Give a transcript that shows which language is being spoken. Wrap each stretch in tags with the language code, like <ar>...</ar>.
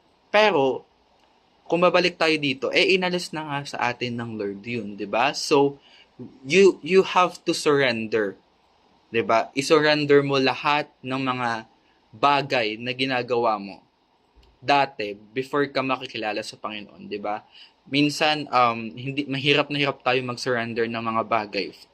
<tl>Pero kung babalik tayo dito, inalis na nga sa atin ng Lord yun, 'di ba?</tl> <en>So you have to surrender.</en> <tl>'Di ba? I-surrender mo lahat ng mga bagay na ginagawa mo dati before ka makikilala sa Panginoon, 'di ba? Minsan mahirap tayo mag-surrender ng mga bagay.</tl>